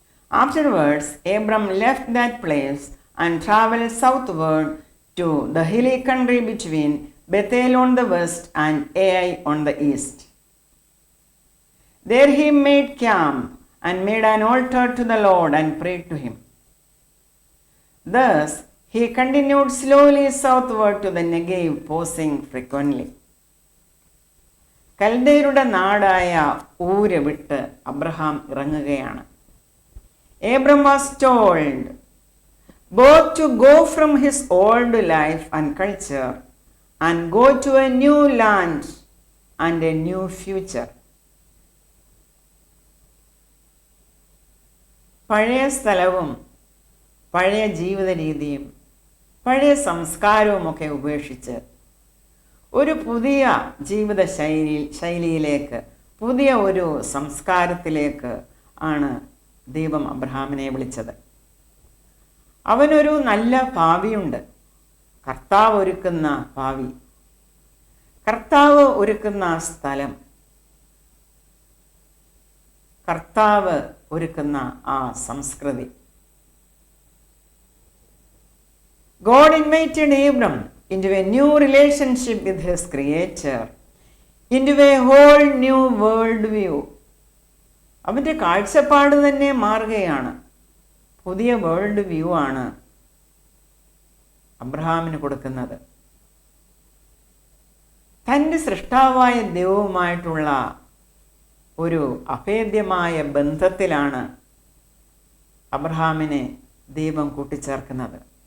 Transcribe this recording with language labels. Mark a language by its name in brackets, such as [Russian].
[English] Afterwards, Abram left that place and traveled southward to the hilly country between Bethel on the west and Ai on the east. There he made camp and made an altar to the Lord and prayed to him. Thus, he continued slowly southward to the Negev, pausing frequently. [Malayalam] കൽദയരുടെ നാടായ ഊര് വിട്ട് Abraham ഇറങ്ങുകയാണ്. [English] Abram was told both to go from his old life and culture and go to a new land and a new future. [Malayalam] പഴയ സ്ഥലവും പഴയ ജീവിത രീതിയും പഴയ സംസ്കാരവും ഒക്കെ ഉപേക്ഷിച്ച് ഒരു പുതിയ ജീവിത ശൈലിയിലേക്ക്, പുതിയ ഒരു സംസ്കാരത്തിലേക്ക് ആണ് ദൈവം അബ്രഹാമിനെ വിളിച്ചത്. അവനൊരു നല്ല ഭാവിയുണ്ട്. കർത്താവ് ഒരുക്കുന്ന ഭാവി, കർത്താവ് ഒരുക്കുന്ന സ്ഥലം, കർത്താവ് ഒരുക്കുന്ന ആ സംസ്കൃതി. [English] God invited Abram into a new relationship with his creator, into a whole new world view. [Malayalam] അവൻ്റെ കാഴ്ചപ്പാട് തന്നെ മാറുകയാണ്. പുതിയ വേൾഡ് വ്യൂ ആണ് അബ്രഹാമിന് കൊടുക്കുന്നത്. തൻ്റെ സൃഷ്ടാവായ ദൈവവുമായിട്ടുള്ള ഒരു അഭേദ്യമായ ബന്ധത്തിലാണ് അബ്രഹാമിനെ ദൈവം കൂട്ടിച്ചേർക്കുന്നത്.